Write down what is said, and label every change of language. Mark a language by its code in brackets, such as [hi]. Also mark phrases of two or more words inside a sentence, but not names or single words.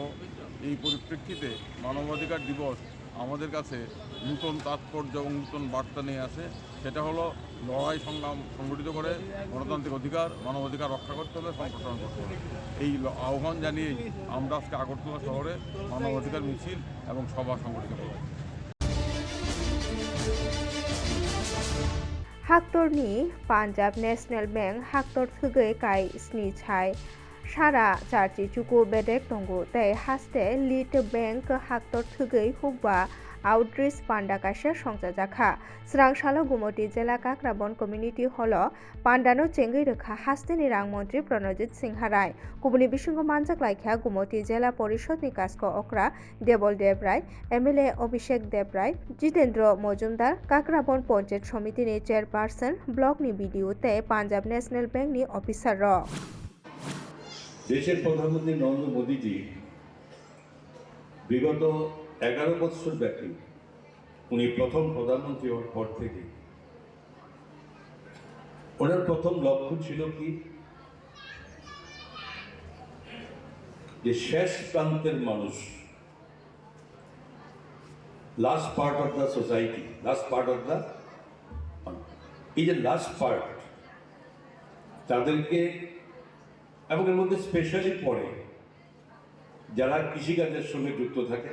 [bn] এই পরিপ্রেক্ষিতে মানবাধিকার দিবস আমাদের কাছে নূতন তাৎপর্য এবং নূতন বার্তা নিয়ে আসে। সেটা হলো লড়াই সংগ্রাম সংগঠিত করে গণতান্ত্রিক অধিকার মানবাধিকার রক্ষা করতে হবে, সম্প্রসারণ করতে হবে। এই আহ্বান জানিয়েই আমরা আজকে আগরতলা শহরে মানবাধিকার মিছিল এবং সভা সংগঠিত করব। [trp] हाक्टरनि पान्जाब नेशनेल बैंक हाक्टर थुगै काई स्नि छाय सारा चार्जि चुकु बेदेक दंगु तै हास्ते लिड बैंक हाक्टर थुगै हुबा आउटरीच पान्डा कासे संजाजाखा स्रांसालो गुमती जिला काक्राबन कम्युनिटी हलो पान्डानो चेंगै रोखा हास्तेनि रां मन्त्री प्रणजित सिंह राय गुबुनि बिसंग मानजाक लायखा गुमती जिला परिषदनि कास्को अक्रा देबल देव राय एमएलए अभिषेक देव राय जितेन्द्र मजुमदार काक्राबन पंचायत समितिनि चेयरपार्सन ब्लकनि बिडिओ ते पान्जाब नेशनेल बैंकनि अफिसार र [bn] দেশের প্রধানমন্ত্রী নরেন্দ্র মোদী জি বিগত 11 বছর ব্যাপী উনি প্রথম প্রধানমন্ত্রী হওয়ার পর থেকে ওনার প্রথম লক্ষ্য ছিল কি যে শেষ প্রান্তের মানুষ, [en] last part of the society, last part of the [bn] এই যে [en] last part [bn] তাদেরকে, এবং এর মধ্যে স্পেশালি পড়ে যারা কৃষিকাজের সঙ্গে যুক্ত থাকে।